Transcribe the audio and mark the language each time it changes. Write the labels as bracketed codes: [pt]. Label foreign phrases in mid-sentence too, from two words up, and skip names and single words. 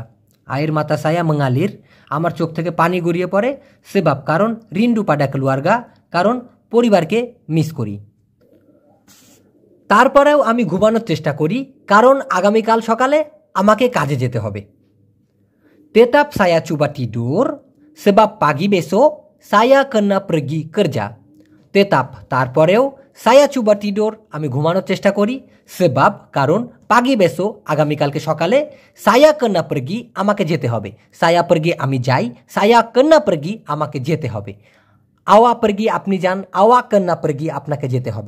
[ms] air mata saya mengalir, [bn] আমার চোখ থেকে পানি গড়িয়ে পড়ে, সেবাব কারণ, [ms] rindu pada keluarga [bn] কারণ পরিবারকে মিস করি। তারপরেও আমি ঘুমানোর চেষ্টা করি, কারণ আগামীকাল সকালে আমাকে কাজে যেতে হবে। [ms] tetap saya cuba tidur sebab pagi besok saya kena pergi kerja। [bn] তেতাপ তারপরেও, [ms] saya cuba tidur [bn] আমি ঘুমানোর চেষ্টা করি, সেবাব কারণ, [ms] pagi besok [bn] আগামীকালকে সকালে, [ms] saya kena pergi [bn] আমাকে যেতে হবে। [ms] saya pergi [bn] আমি যাই, [ms] saya kena pergi [bn] আমাকে যেতে হবে। [ms] awak pergi [bn] আপনি যান, [ms] awak kena pergi [bn] আপনাকে যেতে হবে।